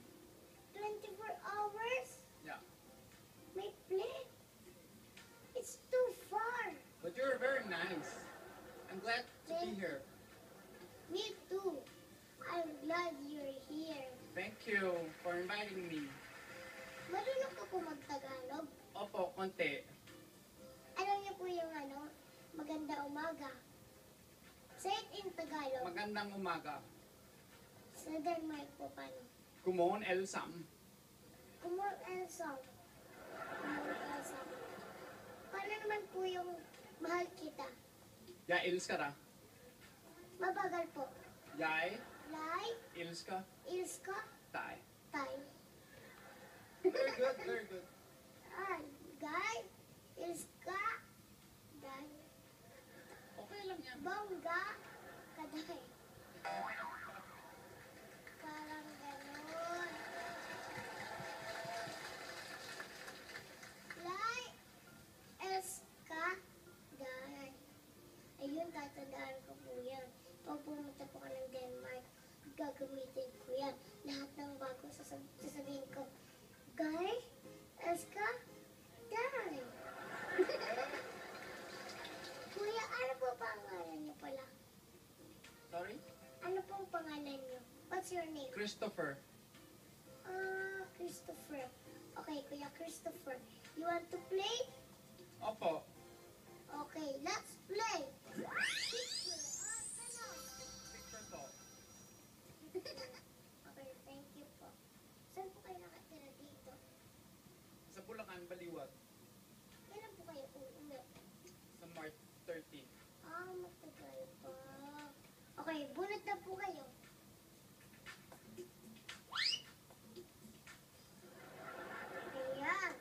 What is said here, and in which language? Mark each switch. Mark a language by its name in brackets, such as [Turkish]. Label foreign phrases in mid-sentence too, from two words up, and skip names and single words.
[English] 24 hours? Yeah. My plane? It's too far. But you're very nice. I'm glad to be here. Me too. I'm glad you're here. Thank you for inviting me. [Filipino] Marunong ka po mag-Tagalog? Opo, konti. Alam niyo po yung maganda umaga. [English] Say it in Tagalog. [Filipino] Magandang umaga. Sa Denmark po paano? [Danish] Godmorgen alle sammen. Kumor Elsam. Kumor Elsam. [Filipino] Paano naman po yung mahal kita? [Danish] Jeg elsker dig. [Filipino] Mabagal po. [Danish] Jeg Lai, elsker Ilska, dig. Tay. [English] Very good, very good. Guy, Ilska, Day. [Filipino] Okay lang yan. Bongga, Kaday. Parang ganon. Lai, Ilska, Day. Ayun, tatandaan ko po yan. Pag pumunta po ka ng Denmark, gagamitin ko yan. Lahat ng bago sasabihin ko, Guy, Ilska, Day. Kuya, ano po pangalan niyo pala? [English] Sorry? [Filipino] Ano pong pangalan niyo? [English] What's your name? Christopher. Christopher. Okay, Kuya Christopher. You want to play? [Filipino] Opo. [English] Okay, let's play. Picture. [Filipino] Ano? Picture po. [English] Okay, thank you po. [Filipino] Saan po kayo nakatira dito? Sa Bulacan, Baliwag. Kailan po kayo uuwi? Sa March 30. Matagal pa. Okay, bunot na po kayo. Ayan.